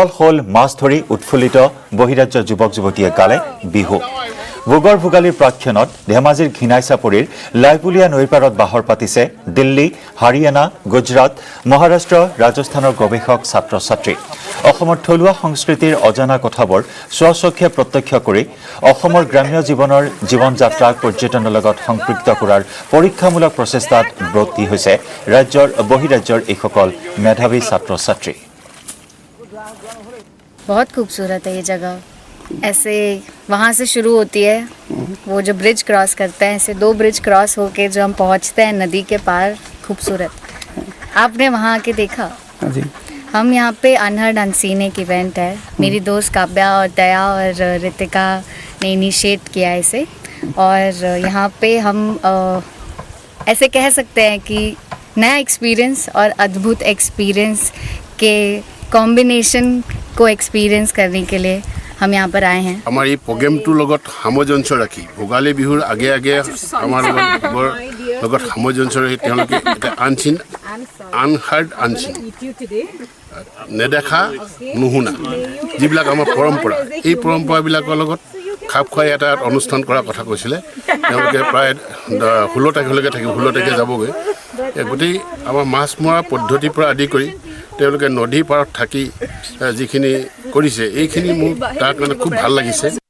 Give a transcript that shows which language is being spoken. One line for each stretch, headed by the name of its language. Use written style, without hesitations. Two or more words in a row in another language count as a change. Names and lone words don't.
Assamese: হ'ল মাছ ধৰি উৎফুল্লিত বহিৰাজ্যৰ যুৱক যুৱতীয়ে গালে বিহু ভোগৰ ভোগালীৰ প্ৰাক্ষণত ধেমাজিৰ ঘিনাই চাপৰিৰ লাইপুলিয়া নৈৰ পাৰত বাহৰ পাতিছে দিল্লী হাৰিয়ানা গুজৰাট মহাৰাষ্ট্ৰ ৰাজস্থানৰ গৱেষক ছাত্ৰ ছাত্ৰী অসমৰ থলুৱা সংস্কৃতিৰ অজানা কথাবোৰ স্বচক্ষে প্ৰত্যক্ষ কৰি অসমৰ গ্ৰাম্য জীৱনৰ জীৱন যাত্ৰাক পৰ্যটনৰ লগত সংপৃক্ত কৰাৰ পৰীক্ষামূলক প্ৰচেষ্টাত ব্ৰতী হৈছে ৰাজ্যৰ বহিৰাজ্যৰ এইসকল মেধাৱী ছাত্ৰ ছাত্ৰী
Hindi: बहुत खूबसूरत है ये जगह ऐसे वहाँ से शुरू होती है वो जो ब्रिज क्रॉस करते हैं ऐसे 2 ब्रिज क्रॉस होके जो हम पहुँचते हैं नदी के पार खूबसूरत आपने वहाँ आके देखा जी हम यहाँ पे
English: unheard unseen
Hindi: एक इवेंट है मेरी दोस्त काव्या और दया और रितिका ने इनिशिएट किया है इसे और यहाँ पे हम ऐसे कह सकते हैं कि नया एक्सपीरियंस और अद्भुत एक्सपीरियंस के कॉम्बिनेशन को एक्सपीरियंस करने के लिए हम यहाँ पर आए हैं।
Assamese: আমাৰ এই প্ৰগ্ৰেমটোৰ লগত সামঞ্জস্য ৰাখি ভোগালী বিহুৰ আগে আগে আমাৰ লগত সামঞ্জস্য ৰাখি তেওঁলোকে এটা
English: unseen unheard unseen
Assamese: নেদেখা নুশুনা যিবিলাক আমাৰ পৰম্পৰা এই পৰম্পৰাবিলাকৰ লগত খাপ খুৱাই এটা অনুষ্ঠান কৰাৰ কথা কৈছিলে তেওঁলোকে প্ৰায় 16 তাৰিখলৈকে থাকিব 16 তাৰিখে যাবগৈ গোটেই আমাৰ মাছ মৰা পদ্ধতিৰ পৰা আদি কৰি তেওঁলোকে নদীৰ পাৰত থাকি যিখিনি কৰিছে এইখিনি মোৰ তাৰ কাৰণে খুব ভাল লাগিছে